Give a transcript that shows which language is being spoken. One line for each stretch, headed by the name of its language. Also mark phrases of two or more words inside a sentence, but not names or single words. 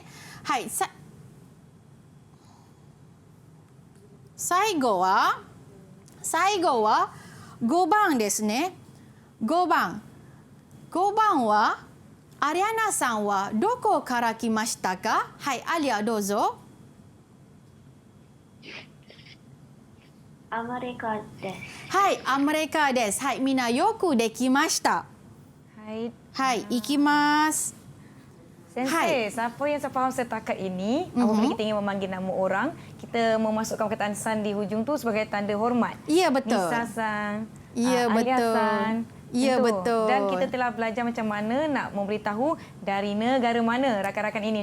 Japanese: はい、最後は5番ですね。5番はアリアナさんはどこから来ましたか？はい、アリアどうぞ。アメリカです。はい、アメリカです。はい、みんなよくできました。はい. はい、行きます。
Malay: Sensei, siapa yang saya faham setakat ini, apabila kita ingin memanggil nama orang, kita memasukkan perkataan san di hujung tu sebagai tanda hormat. Ya, betul. Nisa-san, Ya, betul. Alia-san. Ya, Itu. betul. Dan kita telah belajar macam mana nak memberitahu dari negara mana rakan-rakan ini.